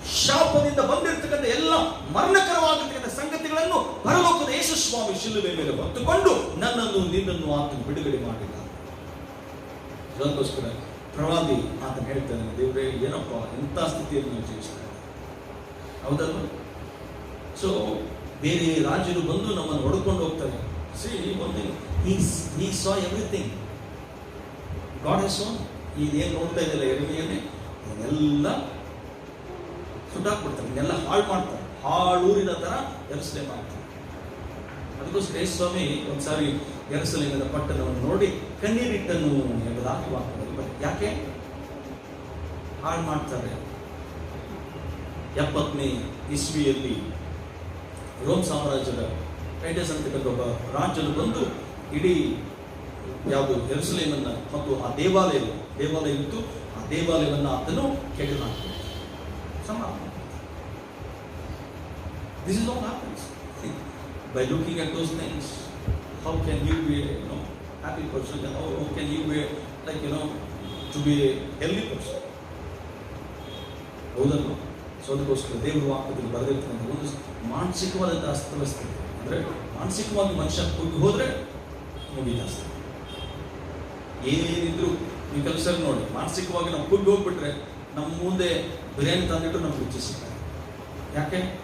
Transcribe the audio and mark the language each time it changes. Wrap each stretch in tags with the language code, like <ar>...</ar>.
<kn>ಶಾಪದಿಂದ ಬಂದಿರತಕ್ಕಂಥ ಎಲ್ಲ ಮರಣಕರವಾಗಿರ್ತಕ್ಕಂಥ ಸಂಗತಿಗಳನ್ನು ಪರಲೋಕದ ಯೇಸು ಸ್ವಾಮಿ ಶಿಲುಬೆ ಮೇಲೆ ಹೊತ್ತುಕೊಂಡು ನನ್ನನ್ನು ನಿನ್ನನ್ನು ಆತನು ಬಿಡುಗಡೆ ಮಾಡಿದ. ಅದಕ್ಕೋಸ್ಕರ ಪ್ರವಾದಿ ಆತನು ಹೇಳ್ತಾನೆ, ದೇವರೇ ಏನಪ್ಪ ಎಂಥ ಸ್ಥಿತಿಯನ್ನು ನಾವು ಜೀವಿಸ್ತಾರೆ, ಹೌದಲ್ವ? ಸೊ ಬೇರೆ ರಾಜರು ಬಂದು ನಮ್ಮನ್ನು ಹೊಡ್ಕೊಂಡು ಹೋಗ್ತಾರೆ,</kn> <en>See, one thing, he saw everything. God has shown.</en> <kn>ಇದೇನು ನೋಡ್ತಾ ಇದೆಯಲ್ಲ ಎರೆಮಿಯನ್ನೇ, ಅದನ್ನೆಲ್ಲ ಸುಟ್ಟಾಕ್ಬಿಡ್ತಾರೆ, ಇದನ್ನೆಲ್ಲ ಹಾಳು ಮಾಡ್ತಾರೆ, ಹಾಳೂರಿನ ತರ ಯೆರೂಸಲೇಮ್ ಮಾಡ್ತಾರೆ. ಅದಕ್ಕೋಸ್ಕರ ಯೇಸು ಸ್ವಾಮಿ ಒಂದ್ಸಾರಿ ಯೆರೂಸಲೇಮಿನ ಪಟ್ಟಣವನ್ನು ನೋಡಿ ಕಣ್ಣೀರಿಟ್ಟನು ಎಂಬುದಾಗಿ ವಾಕ್ಯದಲ್ಲಿ. ಯಾಕೆ ಹಾಳು ಮಾಡ್ತಾರೆ? 70ನೇ ಇಸ್ವಿಯಲ್ಲಿ ರೋಮ್ ಸಾಮ್ರಾಜ್ಯದ ಟೈಟಸ್ ಅಂತಕ್ಕಂಥ ಒಬ್ಬ ರಾಜ್ಯನು ಬಂದು ಇಡೀ ಯಾವುದು ಯೆರೂಸಲೇಮನ್ನ ಮತ್ತು ಆ ದೇವಾಲಯ ಇತ್ತು, ಆ ದೇವಾಲಯವನ್ನು ಆತನು ಕೆಡವಿ ಹಾಕಿದ.</kn> <en>This is what happens by looking at those things. How can you be happy person, and how can you be like to be a healthy person?</en> <kn>ಹೌದಲ್ವ? ಸೊ ಅದಕ್ಕೋಸ್ಕರ ದೇವರ ವಾಕ್ಯದಲ್ಲಿ ಬರೆದಿರ್ತಕ್ಕಂಥ ಒಂದು ಮಾನಸಿಕವಾದಂಥ ಅಸ್ತವ್ಯಸ್ತ, ಅಂದರೆ ಮಾನಸಿಕವಾಗಿ ಮನುಷ್ಯ ಕುಗ್ಗಿ ಹೋದರೆ ಮುಗಿದಾಸ್ತ. ಏನಿದ್ರು ನೀವು ಕೆಲಸ ನೋಡಿ, ಮಾನಸಿಕವಾಗಿ ನಾವು ಕುಗ್ಗಿ ಹೋಗ್ಬಿಟ್ರೆ ನಮ್ಮ ಮುಂದೆ ಬಿರಿಯಾನಿ ತಂದಿಟ್ಟು ನಮ್ಗೆ ರುಚಿಸ್ತಾರೆ. ಯಾಕೆ?</kn>